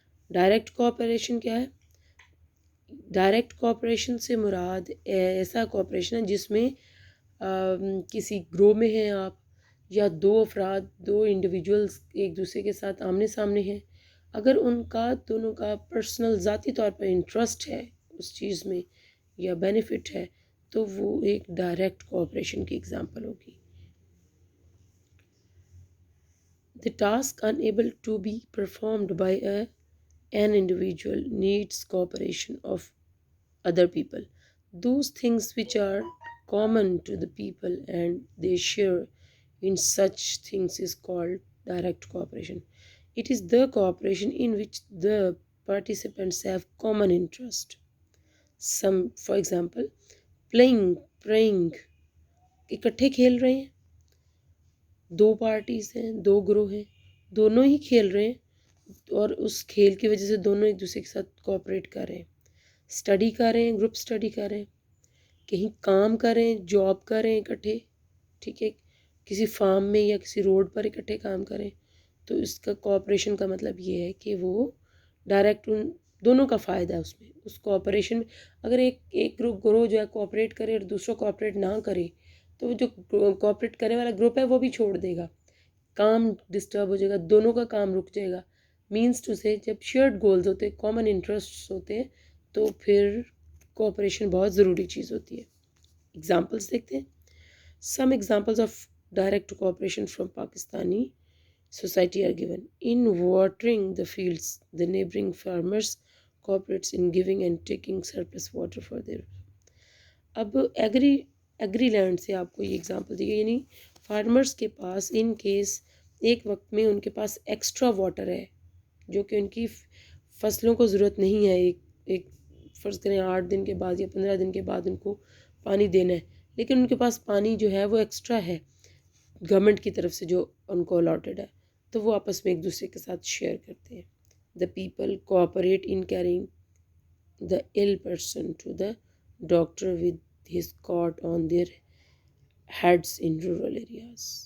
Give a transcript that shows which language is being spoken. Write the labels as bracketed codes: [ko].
[ur] Direct cooperation کیا ہے؟ Direct cooperation سے مراد ایسا کوآپریشن ہے جس میں کسی گروہ میں ہیں آپ، یا دو افراد، دو انڈیویجولز ایک دوسرے کے ساتھ آمنے سامنے ہیں. اگر ان کا دونوں کا پرسنل ذاتی طور پر انٹرسٹ ہے اس چیز میں یا بینیفٹ ہے، تو وہ ایک ڈائریکٹ کوآپریشن کی ایگزامپل ہوگی. [en] The task unable to be performed by an individual needs cooperation of other people. Those things which are common to the people and they share in such things is called direct cooperation. It is the cooperation in which the participants have common interest. Some, for example, praying. [ur] اکٹھے کھیل رہے ہیں، دو parties ہیں، دو گروہ ہیں، دونوں ہی کھیل رہے ہیں، اور اس کھیل کی وجہ سے دونوں ایک دوسرے کے ساتھ کوآپریٹ کر رہے ہیں. اسٹڈی کر رہے ہیں، گروپ اسٹڈی کر رہے ہیں، کہیں کام کر رہے ہیں، جاب کر رہے ہیں اکٹھے، ٹھیک ہے، کسی فارم میں یا کسی روڈ پر اکٹھے کام کریں، تو اس کا کوآپریشن کا مطلب یہ ہے کہ وہ ڈائریکٹ ان دونوں کا فائدہ ہے اس میں. اس کوآپریشن میں اگر ایک گروہ جو ہے کوآپریٹ کرے اور دوسرا کوآپریٹ نہ کرے، تو جو کوآپریٹ کرنے والا گروپ ہے وہ بھی چھوڑ دے گا. کام ڈسٹرب ہو جائے گا، دونوں کا کام رک جائے گا. مینس ٹو سے جب شیئرڈ گولز ہوتے ہیں، کامن انٹرسٹس ہوتے ہیں، تو پھر کوآپریشن بہت ضروری چیز ہوتی ہے. ایگزامپلس دیکھتے ہیں. [en] Some examples of direct cooperation from Pakistani society are given. In watering the fields, the neighboring farmers cooperates in giving and taking surplus water for their. [ur] اب ایگری لینڈ سے آپ کو یہ ایگزامپل دی گئی، یعنی فارمرز کے پاس ان کیس ایک وقت میں ان کے پاس ایکسٹرا واٹر ہے جو کہ ان کی فصلوں کو ضرورت نہیں ہے، ایک فرض کریں 8 دن کے بعد یا 15 دن کے بعد ان کو پانی دینا ہے، لیکن ان کے پاس پانی جو ہے وہ ایکسٹرا ہے گورنمنٹ کی طرف سے جو ان کو الاٹڈ ہے، تو وہ آپس میں ایک دوسرے کے ساتھ شیئر کرتے ہیں. [en] The people cooperate in carrying the ill person to the doctor with his cot on their heads in rural areas.